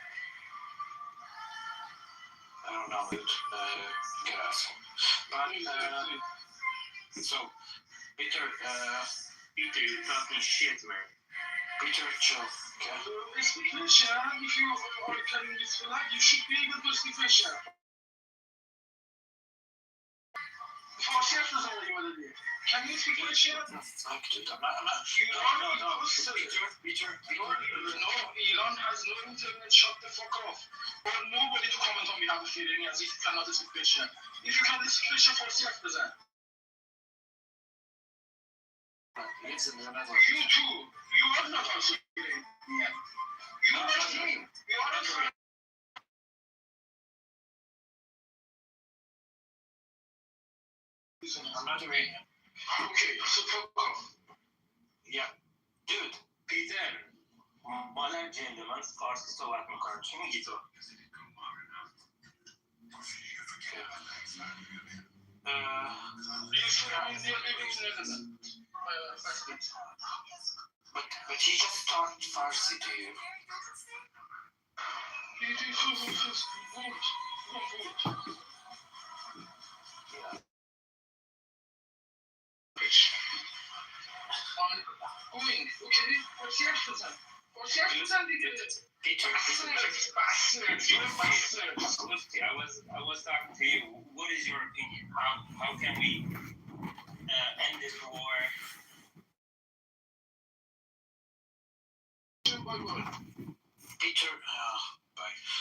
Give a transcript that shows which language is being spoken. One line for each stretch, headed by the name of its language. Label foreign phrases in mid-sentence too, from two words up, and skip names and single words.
English: I don't know, dude. Good asshole. But so, Peter, you're talking shit, man. Peter, chill. Okay. Speak Russian. If you are carrying this flag, you should be able to speak Russian.
Persian: فارسی حرف بزن اگه بلدی
English: Can you speak Russian? I'm not. Peter. Elon has no internet. Shut the fuck off. Or nobody to comment on behalf of Iranians if you cannot speak Russian. If you can speak Russian,
Persian: فارسی حرف بزن.
English: You too. You are not also Iranian. You are him. You are not. I'm not Iranian. Okay, so fuck off. Yeah. Dude.
Persian: پیتر مادر جنده من فارسی صحبت میکنم چی میگی تو؟
English: But he just taught Farsi to you. Going, okay?
Persian: فارسی حرف بزن. فارسی حرف بزن دیگه.
English: Peter, I was talking to you. What is your opinion? How can we end this war? Peter, bye.